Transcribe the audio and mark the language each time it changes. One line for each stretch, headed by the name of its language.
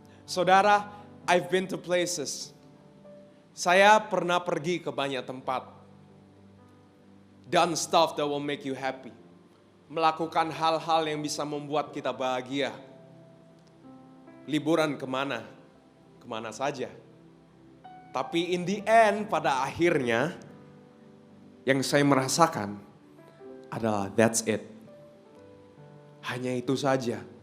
English: Saudara, I've been to places.
Indonesian: Saya pernah pergi ke banyak tempat.
English: Done stuff that will make you happy.
Indonesian: Melakukan hal-hal yang bisa membuat kita bahagia. Liburan kemana? Kemana saja. Tapi
English: in the end,
Indonesian: pada akhirnya, yang saya merasakan adalah
English: that's it.
Indonesian: Hanya itu saja.